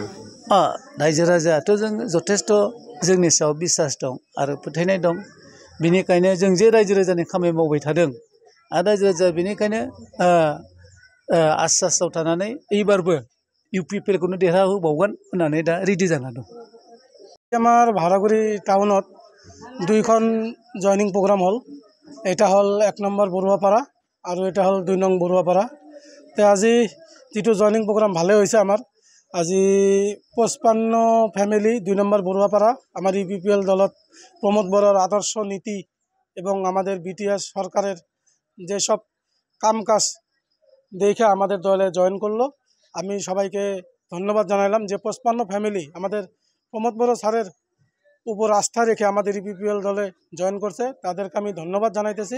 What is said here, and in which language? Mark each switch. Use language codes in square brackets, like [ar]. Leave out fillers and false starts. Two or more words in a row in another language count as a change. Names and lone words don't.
[brx] रायजो राजायाथ' जों जथेस्थ' जोंनि सायाव बिसास दं आरो फोथायनाय दं। बिनिखायनो जों जे रायजो राजानि खामानि मावबाय थादों आरो रायजो राजाया बिनिखायनो आश्वासाव थानानै এইবারबो इउपिपिएलखौनो देरहाहोबावगोन होननानै दा रेडि जाना दं। [as] আমাৰ ভাড়াগুৰি টাউনত দুইখন জয়নিং প্ৰগ্ৰাম হ'ল। এটা হ'ল 1 নম্বৰ বৰুৱাপাৰা আৰু এটা হ'ল 2 নং বৰুৱাপাৰা। তে আজি যিটো জয়নিং প্ৰগ্ৰাম ভালে হৈছে আমাৰ। [bn] আজি 55 ফ্যামিলি 2 নম্বর বড়ুয়াপাড়া আমার ইউপিপিএল দলত প্রমোদ বড়ার আদর্শ নীতি এবং আমাদের বিটিআর সরকারের যেসব কাম কাজ দেখে আমাদের দলে জয়েন করলো। আমি সবাইকে ধন্যবাদ জানালাম যে 55 ফ্যামিলি আমাদের প্রমোদ বড় স্যারের উপর আস্থা রেখে আমাদের ইউপিপিএল দলে জয়েন করছে, তাদেরকে আমি ধন্যবাদ জানাইতেছি।